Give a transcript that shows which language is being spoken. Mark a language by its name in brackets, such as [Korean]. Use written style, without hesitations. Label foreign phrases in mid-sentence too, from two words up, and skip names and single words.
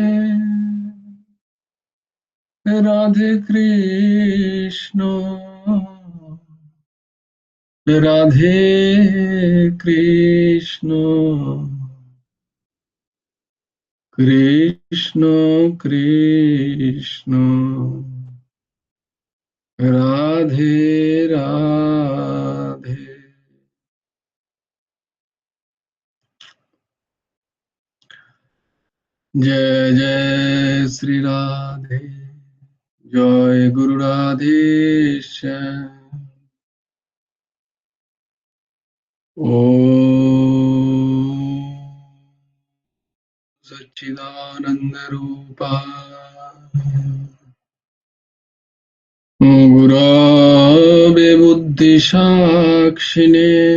[Bangla] রাধে কৃষ্ণ রাধে কৃষ্ণ কৃষ্ণ কৃষ্ণ রাধে [Sanskrit] রাধে जय जय श्री राधे जय गुरु राधेश्याम ओम सच्चिदानंद रूपा गुरवे बुद्धि साक्षिणे